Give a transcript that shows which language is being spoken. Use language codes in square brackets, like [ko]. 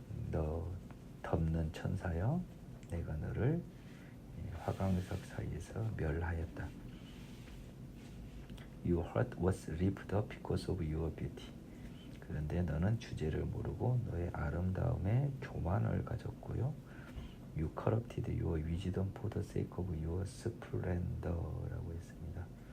[ko] 너 덮는 천사여, 내가 너를 화강석 사이에서 멸하였다. [en] Your heart was ripped up because of your beauty. [ko] 그런데 너는 주제를 모르고 너의 아름다움에 교만을 가졌고요. [en] You corrupted your wisdom for the sake of your splendor [ko] 라고 했습니다.